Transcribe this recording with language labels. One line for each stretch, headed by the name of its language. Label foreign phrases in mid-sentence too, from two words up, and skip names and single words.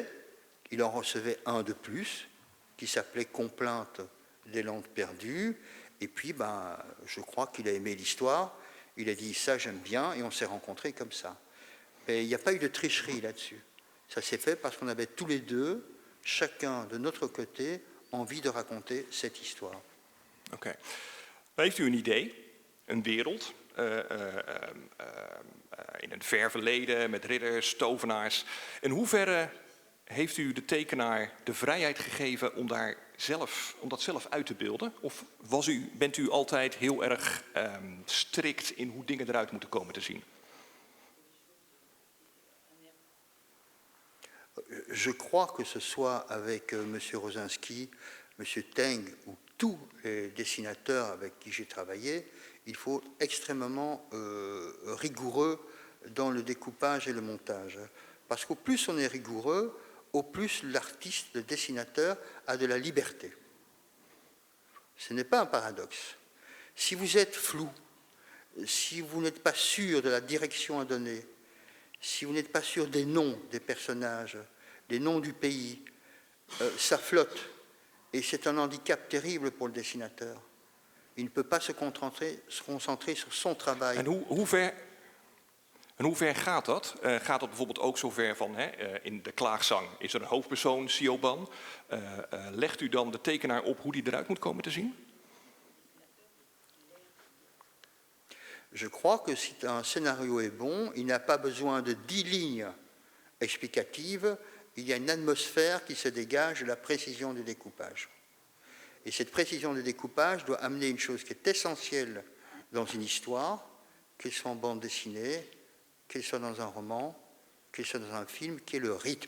French: Il en recevait un de plus, qui s'appelait Complainte des landes perdues. Et puis, je crois qu'il a aimé l'histoire. Il a dit, ça, j'aime bien, et on s'est rencontrés comme ça. Mais il n'y a pas eu de tricherie là-dessus. Ça s'est fait parce qu'on avait tous les deux, chacun de notre côté, envie de raconter cette histoire.
Dutch: Oké. Heeft u een idee, een wereld, in een ver verleden met ridders, tovenaars? In hoeverre heeft u de tekenaar de vrijheid gegeven om dat zelf uit te beelden? Of bent u altijd heel erg strikt in hoe dingen eruit moeten komen te zien?
French: Je crois que ce soit avec M. Rosinski, M. Teng ou tous les dessinateurs avec qui j'ai travaillé, il faut extrêmement rigoureux dans le découpage et le montage. Parce qu'au plus on est rigoureux, au plus l'artiste, le dessinateur, a de la liberté. Ce n'est pas un paradoxe. Si vous êtes flou, si vous n'êtes pas sûr de la direction à donner, si vous n'êtes pas sûr des noms des personnages, des noms du pays, ça flotte. Et c'est un handicap terrible pour le dessinateur. Il ne peut pas se concentrer sur son travail.
Dutch: En hoe ver gaat dat? Gaat dat bijvoorbeeld ook zover van, in de klaagzang is er een hoofdpersoon, Siobhan. Legt u dan de tekenaar op hoe die eruit moet komen te zien?
French: Je crois que si un scénario est bon, il n'a pas besoin de 10 lignes explicatives, il y a une atmosphère qui se dégage de la précision du découpage. Et cette précision du découpage doit amener une chose qui est essentielle dans une histoire, qu'elle soit en bande dessinée, qu'elle soit dans un roman, qu'elle soit dans un film, qui est le rythme.